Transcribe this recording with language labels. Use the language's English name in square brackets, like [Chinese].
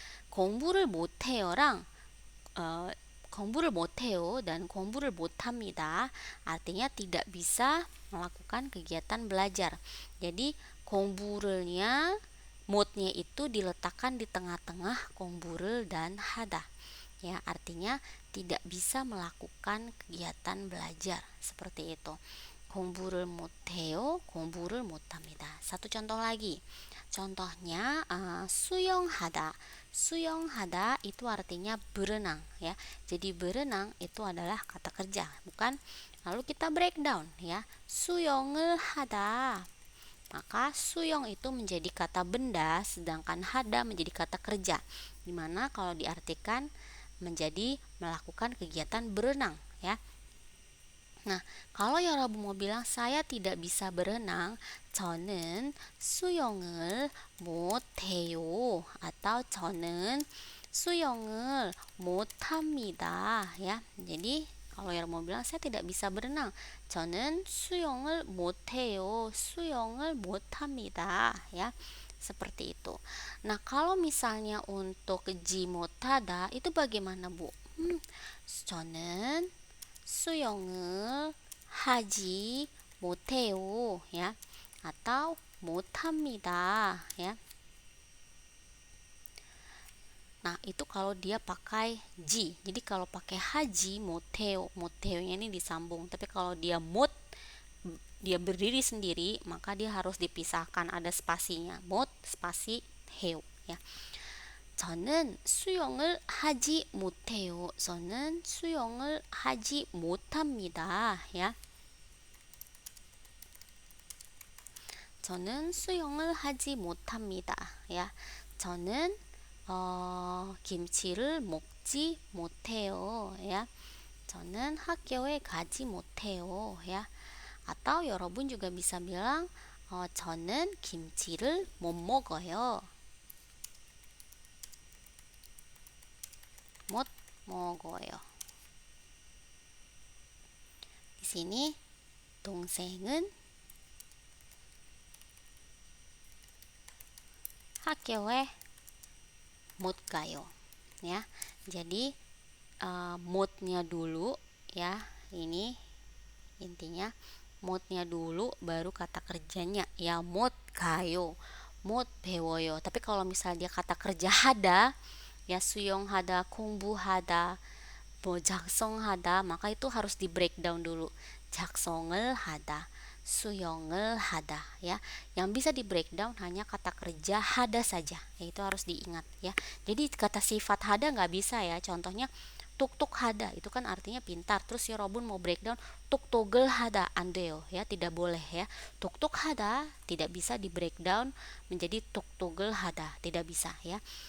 [Korean] 공부를 못해요랑 공부를 못해요 [Indonesian] dan [Korean] 공부를 못합니다 [Indonesian] artinya tidak bisa melakukan kegiatan belajar. Jadi 공부를nya moodnya itu diletakkan di tengah-tengah komburel dan hada ya, artinya tidak bisa melakukan kegiatan belajar seperti itu. [Korean] 공부를 못해요, 공부를 못합니다. [Indonesian] Satu contoh lagi, contohnya 수영하다. 수영하다 itu artinya berenang ya, jadi berenang itu adalah kata kerja, bukan. Lalu kita breakdown ya, [Korean] 수영을 하다, [Indonesian] maka suyong itu menjadi kata benda, sedangkan hada menjadi kata kerja, dimana kalau diartikan menjadi melakukan kegiatan berenang ya. Nah, kalau 여러분 mau bilang saya tidak bisa berenang, [Korean] 저는 수영을 못해요. [Indonesian] atau [Korean] 저는 수영을 못합니다. [Indonesian] Ya, jadi kalau yang mau bilang saya tidak bisa berenang, [Korean] 저는 수영을 못해요. 수영을 못합니다. [Indonesian] Ya, seperti itu. Nah, kalau misalnya untuk ji 못하다 itu bagaimana, Bu? [Korean] 저는 수영을 하지 못해요. [Indonesian] Ya, atau 못합니다. Ya. Nah, itu kalau dia pakai ji. Jadi kalau pakai haji moteo, moteonya ini disambung. Tapi kalau dia mot, dia berdiri sendiri, maka dia harus dipisahkan, ada spasinya. Mot spasi heo, ya. [Korean] 저는 수영을 하지 못해요. 저는 수영을 하지 못합니다. 야. 저는 수영을 하지 못합니다. 야. 저는 김치를 먹지 못해요. 야. 저는 학교에 가지 못해요. 야. [Indonesian] Atau [Korean] 여러분 [Indonesian] juga bisa bilang [Korean] 저는 김치를 못 먹어요. 못 먹어요. [Indonesian] Di sini [Korean] 동생은 학교에 못 가요. [Indonesian] Ya. Jadi 못nya dulu ya. Ini intinya 못nya dulu baru kata kerjanya ya. [Korean] 못 가요. 못 배워요. [Indonesian] Tapi kalau misalnya dia kata kerja hada ya, [Korean] 수영하다, 공부하다, 뭐 작성하다, [Indonesian] maka itu harus di breakdown dulu. [Korean] 작성을 하다, 수영을 하다, ya. [Indonesian] Yang bisa di breakdown hanya kata kerja hada saja, itu harus diingat ya. Jadi kata sifat hada nggak bisa ya. Contohnya tuk-tuk hada, itu kan artinya pintar. Terus si Robun mau breakdown tuk-tugel hada, andeo ya, tidak boleh ya. Tuk-tuk hada tidak bisa di breakdown menjadi tuk-tugel hada, tidak bisa ya.